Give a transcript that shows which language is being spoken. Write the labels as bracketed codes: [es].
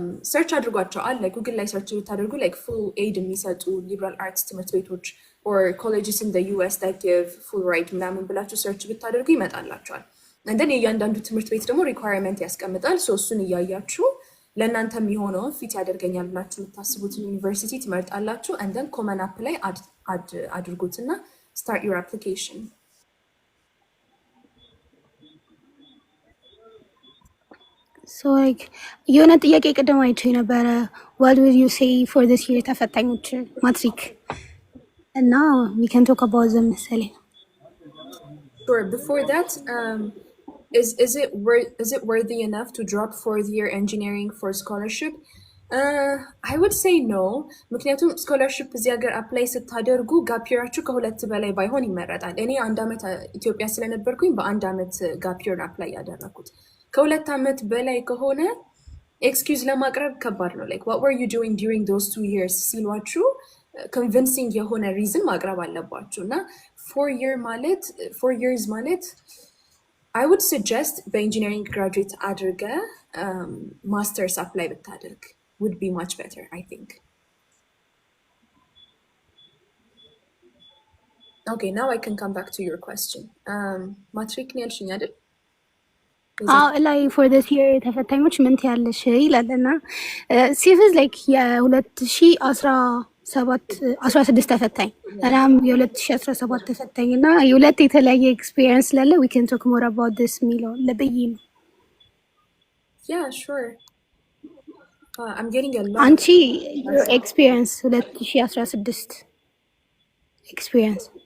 [am] ሰርች አድርጓቸው አለ ጉግል ላይ ሰርች ብታደርጉ [en] like full aid [am] የሚሰጡ liberal arts ትምህርት ቤቶች [en] or colleges in the US that give full ride [am] ምናምን ብላችሁ ሰርች ብታደርጉ ይመጣላቸዋል። [en] and then [am] የእያንዳንዱ ትምህርት ቤት ደግሞ ሪኳየርመንት ያስቀምጣል። ሶ እሱን እያያችሁ ለእናንተ የሚሆነውን ፊት ያደርገኛል ብላችሁ የምታስቡትን ዩኒቨርሲቲ ትመርጣላችሁ። and then common app ላይ አድርጉትና [en] start your application. [am] ሶ ላይክ የሆነ ጥያቄ ቅድም አይቼ ነበረ [en] what would you say for this year [am] ተፈታኞች ማትሪክ እና [en] we can talk about them [am] መሰለኝ። [en] Sure. Before that, is it worthy enough to drop 4th year engineering for scholarship? I would say no. [am] ምክንያቱም ስኮላርሽፕ እዚህ ሀገር አፕላይ ስታደርጉ ጋፒራችሁ ከሁለት በላይ ባይሆን ይመረጣል። እኔ 1 ዓመት ኢትዮጵያ ስለነበርኩኝ በ1 ዓመት ጋፒር አፕላይ ያደረኩት። ከ2 ዓመት በላይ ከሆነ ኤክስኪውዝ ለማቅረብ ከባድ ነው። [en] like what were you doing during those 2 years [am] ሲሏችሁ convincing የሆነ ሪዝን ማቅረብ አለባችሁ። እና 4 years ማለት [en] I would suggest [am] በኢንጂነሪንግ ግራጁዌት አድርገ ማስተርስ አፕላይ ብታደርግ [en] would be much better, I think. Okay, now I can come back to your question. [am] ማትሪክ ነው ያልሽኝ አይደል? ላይ [en] for this year [am] ተፈታኞች ምን ትያለሽ ይላልና ሲቪዝ ላይክ የ2016 ተፈታኝ እናም የ2017 ተፈታኝ እና የሁለት የተለያየ ኤክስፒሪየንስ ስላለ [en] we can talk more about this [am] ሚለው ለብይ ነው። [en] Yeah, sure. I'm getting a lot. አንቺ your experience 2016 experience.